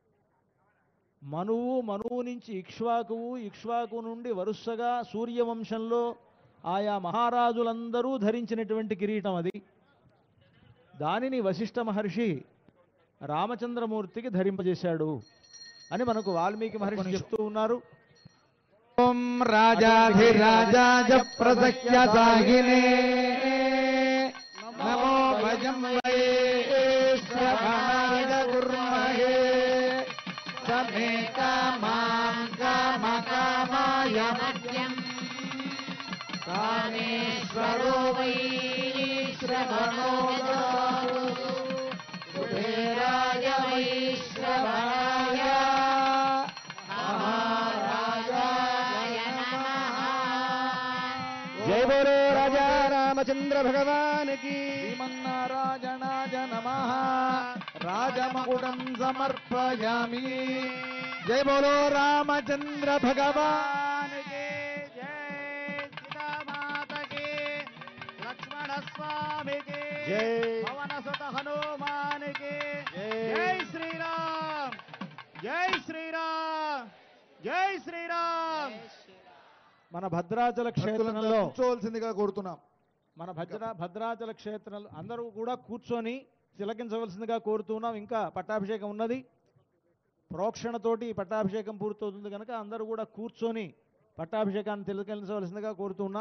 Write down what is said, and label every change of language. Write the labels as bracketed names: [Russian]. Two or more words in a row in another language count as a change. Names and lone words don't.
[Telugu] మనువు నుంచి ఇక్ష్వాకువు, ఇక్ష్వాకు నుండి వరుసగా సూర్యవంశంలో ఆయా మహారాజులందరూ ధరించినటువంటి కిరీటం అది. దానిని వశిష్ఠ మహర్షి రామచంద్రమూర్తికి ధరింపజేశాడు అని మనకు వాల్మీకి మహర్షి చెప్తూ ఉన్నారు. [Sanskrit] ఓం రాజాధిరాజాయ ప్రసహ్యసాగినే నమో భజ वयं वै श्रवणाय कुर्महे समे कामां कामकामाय मध्यम् कामेश्वरो वै श्रवणो ददातु कुबेराय वै श्रवणाय महाराजाय नमः। [Hindi] जय बोलो राजा रामचंद्र भगवान की। [Sanskrit] श्रीमन्नारायणाय नमः। राजमकुटं समर्पयामि। [Hindi] जय बोलो रामचंद्र भगवान के जय। सीता माता के, लक्ष्मण स्वामी के जय। पवन सुत हनुमान के जय। जय श्री राम, जय श्री राम, जय श्री राम। [Telugu] మన భద్రాచల క్షేత్రంలో కూర్చోవలసిందిగా కోరుతున్నాం. మన భద్రాచల క్షేత్రంలో అందరూ కూడా కూర్చొని తిలకించవలసిందిగా కోరుతున్నాం. ఇంకా పట్టాభిషేకం ఉన్నది, ప్రోక్షణతోటి పట్టాభిషేకం పూర్తవుతుంది కనుక అందరూ కూడా కూర్చొని పట్టాభిషేకాన్ని తిలకించవలసిందిగా కోరుతున్నాం.